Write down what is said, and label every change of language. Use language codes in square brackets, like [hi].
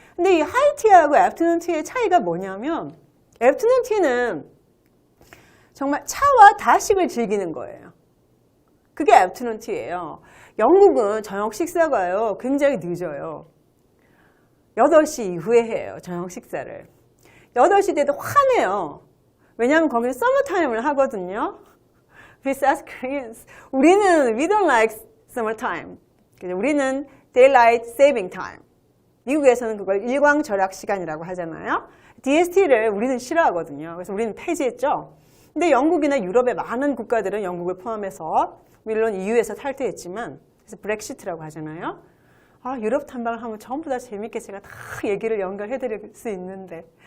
[ko] 근데 이 하이티하고 애프터눈 티의 차이가 뭐냐면 애프터눈 티는 정말 차와 다식을 즐기는 거예요. 그게 애프터눈 티예요. 영국은 저녁 식사가요 굉장히 늦어요. 8시 이후에 해요. 저녁 식사를. 8시 때도 화내요. 왜냐하면 거기는 서머타임을 하거든요. [en] We South Koreans. [ko] 우리는 [en] we don't like summertime. 우리는 daylight saving time. [ko] 미국에서는 그걸 일광절약 시간이라고 하잖아요. DST를 우리는 싫어하거든요. 그래서 우리는 폐지했죠. 근데 영국이나 유럽의 많은 국가들은 영국을 포함해서 물론 EU에서 탈퇴했지만 그래서 브렉시트라고 하잖아요. 유럽 탐방을 하면 전부 다 재밌게 제가 다 얘기를 연결해 드릴 수 있는데.